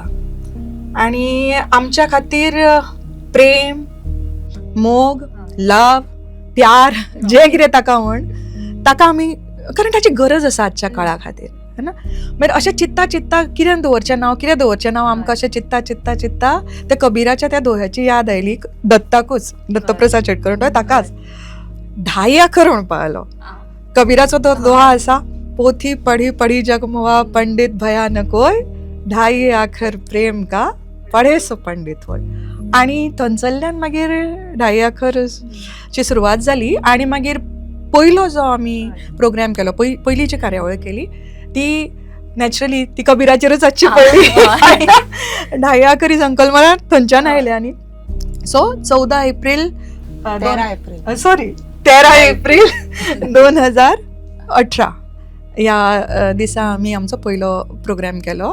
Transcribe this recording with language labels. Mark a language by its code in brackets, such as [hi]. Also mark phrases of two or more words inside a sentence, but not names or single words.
[kok] आणि आमच्या खातीर प्रेम, मोग, लव, प्यार जे कितें ताका म्हण ताका आमी, कारण ताची गरज आसा आजच्या काळा खातीर, लागता ना. मागीर अशें चित्ता चित्ता कितें दवरचें नांव आमकां अशें चित्ता चित्ता चित्ता त्या कबिराच्या त्या दोह्याची याद आयली दत्ताकूच, दत्तप्रसाद शेटकर ताकाच 10 अखर म्हणपा आलो. कबिराचो तो दोहा आसा, [hi] पोथी पढ़ी पढ़ी जगमवा पंडित भयानक होय, 10 अखर प्रेम का पढे सो पंडित होय. [kok] आणि थंयसरल्यान मागीर 10 अखर ची सुरवात जाली. आणि मागीर पयलो जो आमी प्रोग्राम केलो, पयली जी कार्यावळ केली ती नॅचरली ती कबिराचेरच आसची पडली. 10 अखरी संकल्प मला थंयच्यान आयले. आनी सो 13 एप्रील 2018 ह्या दिसा आमी आमचो पयलो प्रोग्राम केलो.